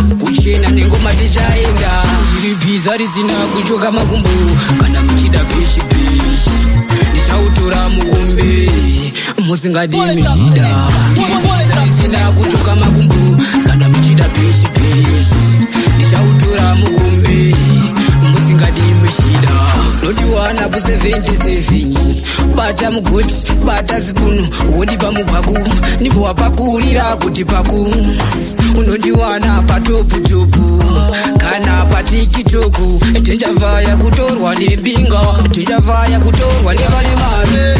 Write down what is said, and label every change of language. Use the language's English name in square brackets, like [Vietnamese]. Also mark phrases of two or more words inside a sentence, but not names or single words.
[Shona] Kuchina nengoma tichaenda. Iri bhiza risina kuchoka makumbo, kana muchida pichi pichi. Ndichautora mukombe, musingadi Pole muchida. pole Iri bhiza risina kuchoka makumbo, kana muchida pichi pichi. Ndichautora mukombe, musingadi muchida. [English] Don't you wanna seventy-seven. [Shona] Bata mugoti, bata zipunu, wodi pamugwaku, ndipo wapakurira kuti paku. Unondiwana patoputopu, kana patikitoku. Tendavaya kutorwa nembinga, tendavaya kutorwa nevane mari.